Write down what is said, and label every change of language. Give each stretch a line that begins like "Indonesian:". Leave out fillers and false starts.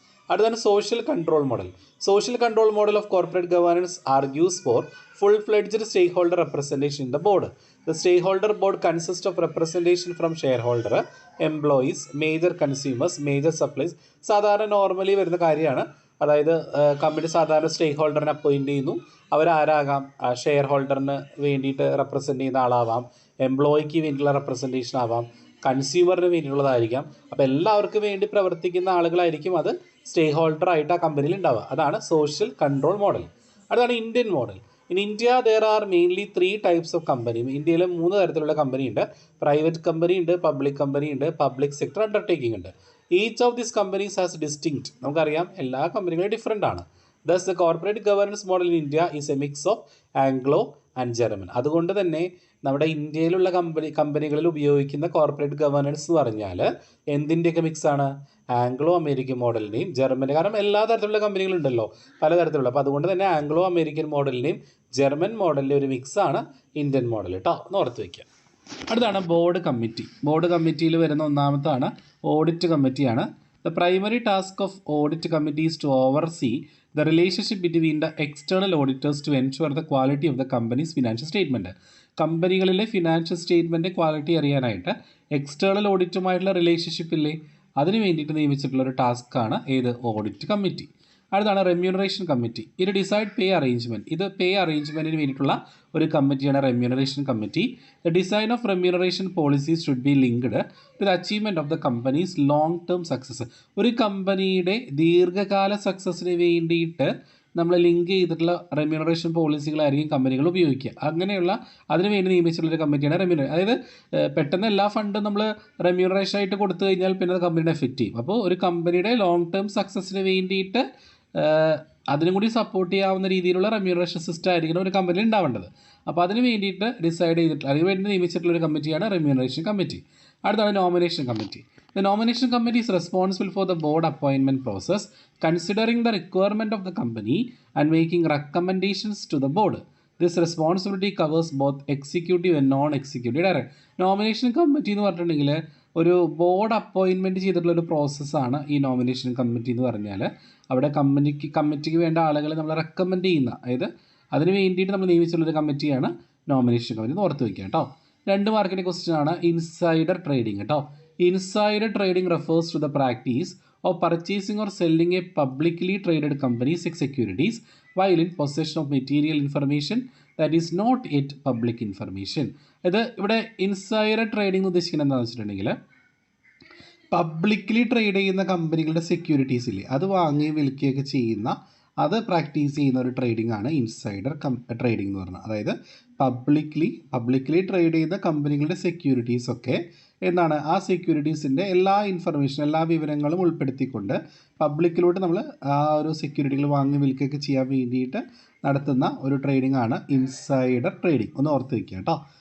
English: അടുത്താണ് social control model. Social control model of corporate governance argues for full-fledged stakeholder representation in the board. The stakeholder board consists of representation from shareholder, employees, major consumers, major suppliers.
Malayalam: സാധാരണ normally വരുന്ന കാര്യമാണ്. അതായത് company സാധാരണ സ്റ്റേക്ക് ഹോൾഡറിനെ appoint ചെയ്യുന്നു. അവരാരാകാം, share ഹോൾഡറിന് വേണ്ടിയിട്ട് represent ചെയ്യുന്ന ആളാവാം, എംപ്ലോയിക്ക് വേണ്ടിയിട്ടുള്ള representation ആവാം, കൺസ്യൂമറിന് വേണ്ടിയിട്ടുള്ളതായിരിക്കാം. അപ്പോൾ എല്ലാവർക്കും വേണ്ടി പ്രവർത്തിക്കുന്ന ആളുകളായിരിക്കും അത് സ്റ്റേക്ക് ഹോൾഡറായിട്ട് ആ കമ്പനിയിൽ ഉണ്ടാവുക.
English: അതാണ് social control model. അതാണ് Indian model. In India there are mainly 3 types of company.
Malayalam: ഇന്ത്യയിൽ 3 തരത്തിലുള്ള കമ്പനി ഉണ്ട്. പ്രൈവറ്റ് കമ്പനി ഉണ്ട്, പബ്ലിക് കമ്പനി ഉണ്ട്, പബ്ലിക് സെക്ടർ അണ്ടർടേക്കിംഗ് ഉണ്ട്.
English: Each of these companies has distinct.
Malayalam: നമുക്കറിയാം എല്ലാ കമ്പനികളും ഡിഫറെൻ്റ് ആണ്.
English: Thus the corporate governance model in India is a mix of Anglo and German.
Malayalam: അതുകൊണ്ട് തന്നെ നമ്മുടെ ഇന്ത്യയിലുള്ള കമ്പനികളിൽ ഉപയോഗിക്കുന്ന കോർപ്പറേറ്റ് ഗവേണൻസ് എന്ന് പറഞ്ഞാൽ എന്തിൻ്റെയൊക്കെ മിക്സാണ്, ആംഗ്ലോ അമേരിക്കൻ മോഡലിനെയും ജർമ്മൻ. കാരണം എല്ലാ തരത്തിലുള്ള കമ്പനികളുണ്ടല്ലോ, പലതരത്തിലുള്ള. അപ്പോൾ അതുകൊണ്ട് തന്നെ ആംഗ്ലോ അമേരിക്കൻ മോഡലിനെയും ജർമ്മൻ മോഡലിൻ്റെ ഒരു മിക്സാണ് ഇന്ത്യൻ മോഡൽ കേട്ടോ, എന്ന് ഓർത്ത് വയ്ക്കുക. അടുത്താണ് ബോർഡ് കമ്മിറ്റി. ബോർഡ് കമ്മിറ്റിയിൽ വരുന്ന ഒന്നാമത്താണ് ഓഡിറ്റ് കമ്മിറ്റിയാണ്.
English: The primary task of audit committee is to oversee the relationship between the external auditors to ensure the quality of the company's financial statement.
Malayalam: കമ്പനികളിലെ financial statement quality അറിയാനായിട്ട് external ഓഡിറ്റുമായിട്ടുള്ള relationship ഇല്ലേ, അതിന് വേണ്ടിയിട്ട് നിയമിച്ചിട്ടുള്ള ഒരു ടാസ്ക്കാണ് ഏത്, audit committee. അടുത്താണ് remuneration committee. ഇത് decide പേ arrangement. ഇത് പേ അറേഞ്ച്മെൻറ്റിന് വേണ്ടിയിട്ടുള്ള ഒരു കമ്മിറ്റിയാണ് remuneration committee.
English: The design of remuneration policies should be linked to the achievement of the company's long term success.
Malayalam: ഒരു കമ്പനിയുടെ ദീർഘകാല സക്സസ്സിന് വേണ്ടിയിട്ട് നമ്മൾ ലിങ്ക് ചെയ്തിട്ടുള്ള റെമ്യൂണറേഷൻ പോളിസികളായിരിക്കും കമ്പനികൾ ഉപയോഗിക്കുക. അങ്ങനെയുള്ള അതിന് വേണ്ടി നിയമിച്ചിട്ടുള്ളൊരു കമ്മിറ്റിയാണ് റെമ്യൂണറേഷൻ. അതായത് പെട്ടെന്ന് എല്ലാ ഫണ്ടും നമ്മൾ റെമ്യൂണറേഷൻ ആയിട്ട് കൊടുത്തു കഴിഞ്ഞാൽ പിന്നെ അത് കമ്പനിയുടെ എഫക്റ്റ് ചെയ്യും. അപ്പോൾ ഒരു കമ്പനിയുടെ ലോങ് ടേം സക്സസ്സിന് വേണ്ടിയിട്ട് അതിനും കൂടി സപ്പോർട്ട് ചെയ്യാവുന്ന രീതിയിലുള്ള റെമ്യൂണറേഷൻ സിസ്റ്റം ആയിരിക്കണം ഒരു കമ്പനിയിൽ ഉണ്ടാവേണ്ടത്. അപ്പോൾ അതിന് വേണ്ടിയിട്ട് ഡിസൈഡ് ചെയ്തിട്ടുള്ള, അതിന് വേണ്ടി നിയമിച്ചിട്ടുള്ള ഒരു കമ്മിറ്റിയാണ് റെമ്യൂണറേഷൻ കമ്മിറ്റി. അടുത്താണ് nomination committee.
English: The nomination committee is responsible for the board appointment process, considering the requirement of the company and making recommendations to the board. This responsibility covers both executive and non-executive director.
Malayalam: Nomination committee എന്ന് പറഞ്ഞിട്ടുണ്ടെങ്കിൽ ഒരു board appointment ചെയ്തിട്ടുള്ള ഒരു പ്രോസസ്സാണ് ഈ nomination committee എന്ന് പറഞ്ഞാൽ. അവിടെ കമ്മിറ്റിക്ക് വേണ്ട ആളുകളെ നമ്മൾ റെക്കമെൻഡ് ചെയ്യുന്ന, അതായത് അതിന് വേണ്ടിയിട്ട് നമ്മൾ നിയമിച്ചിട്ടുള്ളൊരു കമ്മിറ്റിയാണ് നോമിനേഷൻ കമ്മിറ്റി എന്ന് ഓർത്ത് വയ്ക്കുക കേട്ടോ. 2 മാർക്കിൻ്റെ ക്വസ്റ്റ്യൻ ആണ് ഇൻസൈഡർ ട്രേഡിംഗ് കേട്ടോ.
English: Insider trading refers to the practice of purchasing or selling a publicly traded company's securities while in possession of material information that is not yet public information.
Malayalam: ഇത് ഇവിടെ insider trading ഉദ്ദേശിക്കുന്നത് എന്താണെന്ന് വെച്ചിട്ടുണ്ടെങ്കിൽ publicly trade ചെയ്യുന്ന കമ്പനികളുടെ securities ഇല്ലേ, അത് വാങ്ങി വിൽക്കുകയൊക്കെ ചെയ്യുന്ന, അത് പ്രാക്ടീസ് ചെയ്യുന്ന ഒരു ട്രേഡിംഗ് ആണ് ഇൻസൈഡർ ട്രേഡിംഗ് എന്ന് പറഞ്ഞാൽ. അതായത് പബ്ലിക്കലി ട്രേഡ് ചെയ്യുന്ന കമ്പനികളുടെ സെക്യൂരിറ്റീസൊക്കെ എന്താണ്, ആ സെക്യൂരിറ്റീസിൻ്റെ എല്ലാ ഇൻഫർമേഷൻ, എല്ലാ വിവരങ്ങളും ഉൾപ്പെടുത്തിക്കൊണ്ട് പബ്ലിക്കിലോട്ട് നമ്മൾ ആ ഒരു സെക്യൂരിറ്റികൾ വാങ്ങി വിൽക്കുകയൊക്കെ ചെയ്യാൻ വേണ്ടിയിട്ട് നടത്തുന്ന ഒരു ട്രേഡിംഗ് ആണ് ഇൻസൈഡർ ട്രേഡിംഗ്. ഒന്ന് ഓർത്ത് വയ്ക്കുക കേട്ടോ.